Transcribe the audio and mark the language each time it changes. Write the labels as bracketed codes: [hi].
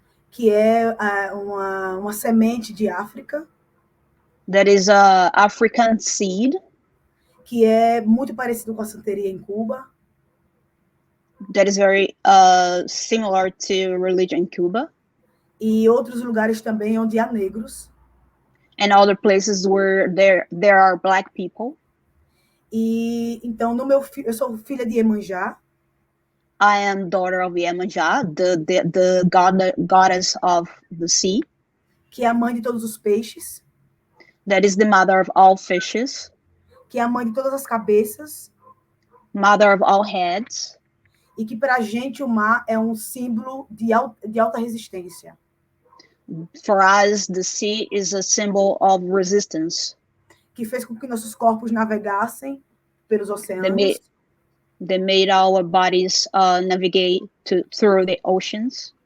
[pt] que é uma semente de África. [en] That is a African seed. [pt] Que é muito parecido com a santeria em Cuba. [en] That is very similar to religion in Cuba. [pt] E outros lugares também onde há negros. [en] And other places where there are black people. [pt] E então eu sou filha de Iemanjá. [en] I am daughter of Iemanjá, the goddess of the sea. [pt] Que é a mãe de todos os peixes. [en] That is the mother of all fishes. [pt] Que é a mãe de todas as cabeças. [en] Mother of all heads. [pt] E que para a gente o mar é um símbolo de alta resistência. [en] For us, the sea is a symbol of resistance. [pt] Que fez com que nossos corpos navegassem pelos oceanos. [en] They made our bodies navigate through the oceans.